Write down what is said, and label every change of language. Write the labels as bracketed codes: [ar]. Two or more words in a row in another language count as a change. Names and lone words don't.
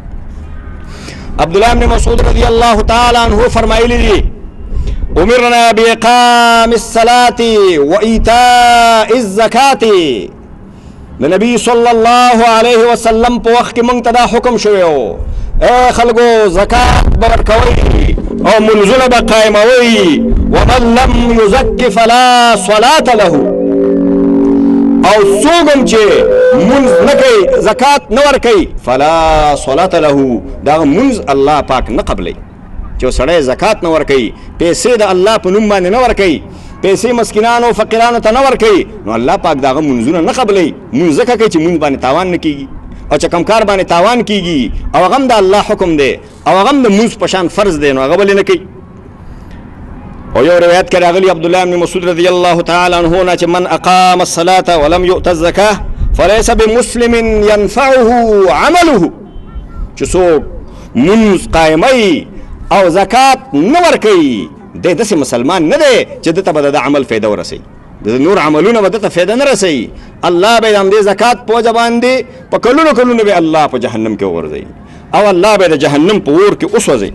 [ps] عبدالله بن مسعود [ar] رضی الله تعالی عنه [ps] فرمایلی دي [ar] امرنا باقام الصلاة و ایتاء الزکاة، [ps] د نبی [ar] صلی الله علیه وسلم [ps] په وخت کې موږ ته دا حکم شوی و اے خلکو زکات به ورکوئ او منځونه به قایموئ، [ar] ومن لم یزک فلا صلاة له، [ps] او څوک هم چې منځ نه کوي زکات نه ورکوي [ar] فلا صلاة له، [ps] دا منځ الله پاک نه قبلوي. چې سړی زکات نه ورکوي، پیسې د الله په نوم باندې نه ورکوي، پیسې مسکینانو او فقیرانو ته نه ورکوي، نو الله پاک د هغه منځونه نه قبلوي. منځ ځکه کوي چې منځ باندې تاوان نه کېږي او چې کم کار باندې تاوان کېږي او هغه هم د الله حکم دی او هغه هم د منځ په شان فرض دی، نو هغه ولې نه کوي. او یو روایت کې راغلی عبدالله بن مسعود [ar] رضی الله تعالی عنه [ps] نه چې [ar] من اقام الصلاة ولم یؤت الزکاة فلیس بمسلم ینفعه عمله، [ps] چې څوک منځ قایموي او زکات نه ورکوي دی داسې مسلمان نه دی چې ده ته به د عمل فایده ورسوي، د نور عملونه به ده ته فایده نه رسوي، الله به د همدې زکات په وجه باندې په کلونو کلونو به الله په جهنم کې وغورځوي او الله به د جهنم په اور کې وسوځي.